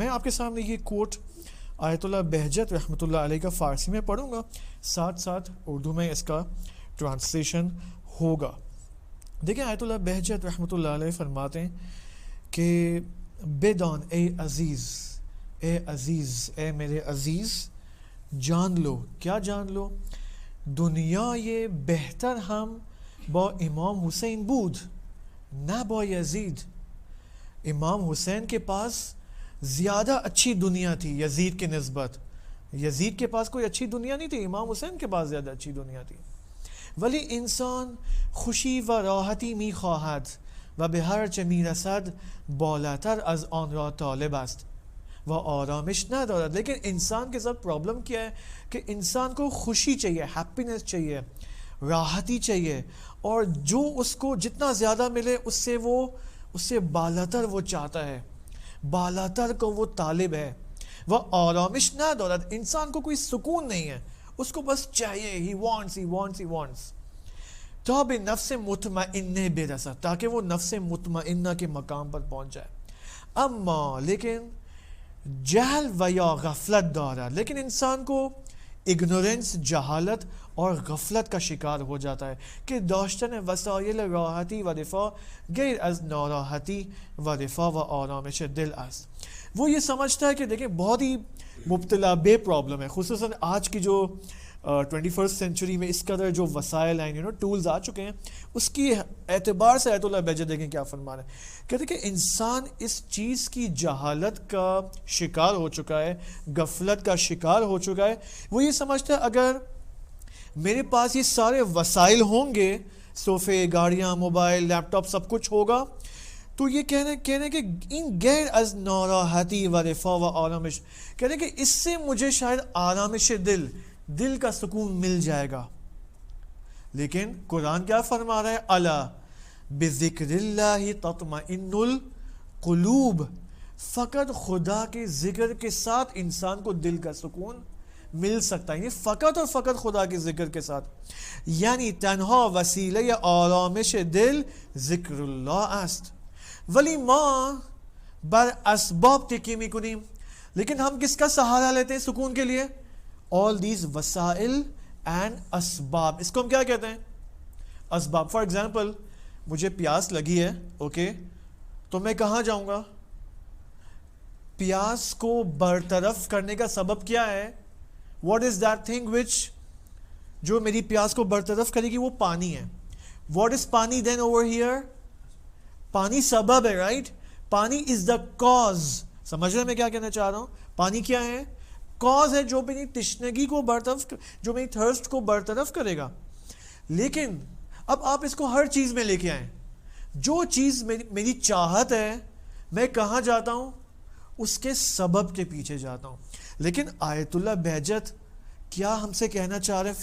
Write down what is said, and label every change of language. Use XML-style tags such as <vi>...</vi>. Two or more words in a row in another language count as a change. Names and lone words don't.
<ur>میں آپ کے سامنے یہ کوٹ آیت اللہ بہجت رحمۃ اللہ علیہ کا فارسی میں پڑھوں گا، ساتھ ساتھ اردو میں اس کا ٹرانسلیشن ہوگا۔ دیکھیں آیت اللہ بہجت رحمۃ اللہ علیہ فرماتے ہیں کہ</ur> <fa>بدان اے عزیز</fa> <ur>اے میرے عزیز، جان لو، کیا جان لو؟</ur> <fa>دنیا یہ بہتر ہم با امام حسین بود نہ با یزید۔</fa> <ur>امام حسین کے پاس زیادہ اچھی دنیا تھی یزید کے نسبت، یزید کے پاس کوئی اچھی دنیا نہیں تھی، امام حسین کے پاس زیادہ اچھی دنیا تھی۔</ur> <fa>ولی انسان خوشی و راحتی می خواهد و به هر چه می رسد بالاتر از آن را طالب است و آرامش ندارد۔</fa> <ur>لیکن انسان کے ساتھ پرابلم کیا ہے کہ انسان کو خوشی چاہیے، ہیپینس چاہیے، راحتی چاہیے، اور جو اس کو جتنا زیادہ ملے اس سے بالاتر وہ چاہتا ہے، بالاتر کو وہ طالب ہے۔ وہ آرامش نہ دولت، انسان کو کوئی سکون نہیں ہے، اس کو بس چاہیے،</ur> <en>he wants to</en> <fa>بے نفس مطمئنہ برسد،</fa> <ur>تاکہ وہ نفس مطمئنہ کے مقام پر پہنچ جائے۔ اما لیکن</ur> <fa>جہل و یا غفلت دارا،</fa> <ur>لیکن انسان کو اگنورنس، جہالت اور غفلت کا شکار ہو جاتا ہے کہ</ur> <fa>داشتن وسائل راحتی و رفاه غیر از ناراحتی و رفاه و آرامش دل است۔</fa> <ur>وہ یہ سمجھتا ہے کہ دیکھیں بہت ہی مبتلا بے پرابلم ہے، خصوصاً آج کی جو 21 سینچری میں اس قدر جو وسائل ہیں، ٹولز آ چکے ہیں، اس کی اعتبار سے آیت اللہ بہجت دیکھیں کیا فرما رہے ہیں۔ کہتے ہیں کہ انسان اس چیز کی جہالت کا شکار ہو چکا ہے، غفلت کا شکار ہو چکا ہے۔ وہ یہ سمجھتا ہے اگر میرے پاس یہ سارے وسائل ہوں گے، صوفے، گاڑیاں، موبائل، لیپ ٹاپ، سب کچھ ہوگا، تو یہ کہنے کہ</ur> <fa>ان غیر از ناراحتی و رفا و آرامش،</fa> <ur>کہنے کہ اس سے مجھے شاید</ur> <fa>آرامش دل</fa> <ur>کا سکون مل جائے گا۔ لیکن قرآن کیا فرما رہا ہے؟</ur> <ar>الا بذکر اللہ تطمئن القلوب،</ar> <ur>فقط خدا کے ذکر کے ساتھ انسان کو دل کا سکون مل سکتا ہے، فقط اور فقط خدا کے ذکر کے ساتھ، یعنی</ur> <fa>تنہا وسیلہ آرامش دل ذکر اللہ است۔ ولی ما بر اسباب تکی میکنیم،</fa> <ur>لیکن ہم کس کا سہارا لیتے ہیں سکون کے لیے؟</ur> <en>all these</en> <ur>وسائل and اسباب، اس کو ہم کیا کہتے ہیں؟ اسباب۔</ur> <en>for example</en> <ur>مجھے پیاس لگی ہے، اوکے، تو میں کہاں جاؤں گا؟ پیاس کو برطرف کرنے کا سبب کیا ہے؟</ur> <en>what is that thing which</en> <ur>جو میری پیاس کو برطرف کرے گی؟ وہ پانی ہے۔</ur> <en>what is پانی then over here؟</en> <ur>پانی سبب ہے،</ur> <en>رائٹ؟ پانی is the cause۔</en> <ur>سمجھ رہے میں کیا کہنا چاہ رہا ہوں؟ پانی کیا ہے؟ کاز ہے جو میری تشنگی کو جو میری تھرسٹ کو برطرف کرے گا۔ لیکن اب آپ اس کو ہر چیز میں لے کے آئیں، جو چیز میری چاہت ہے، میں کہاں جاتا ہوں؟ اس کے سبب کے پیچھے جاتا ہوں۔ لیکن آیت اللہ بہجت کیا ہم سے کہنا چاہ رہے؟</ur>